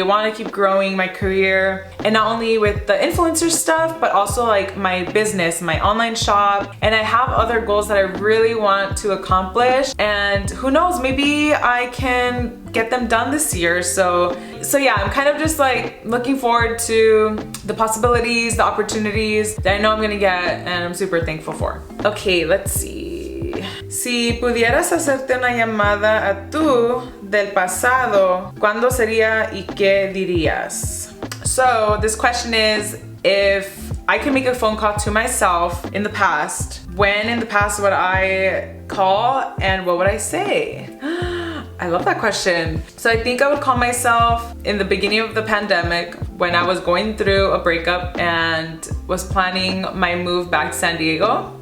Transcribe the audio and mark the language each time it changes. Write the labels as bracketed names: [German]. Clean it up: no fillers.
[English] I want to keep growing my career, and not only with the influencer stuff, but also like my business, my online shop, and I have other goals that I really want to accomplish, and who knows, maybe I can get them done this year. So yeah, I'm kind of just like looking forward to the possibilities, the opportunities that I know I'm gonna get, and I'm super thankful for. Okay, let's see. [Spanish] Si pudieras hacerte una llamada a tú del pasado, ¿cuándo sería y qué dirías? [English] So this question is, if I can make a phone call to myself in the past, when in the past would I call and what would I say? I love that question. So I think I would call myself in the beginning of the pandemic when I was going through a breakup and was planning my move back to San Diego.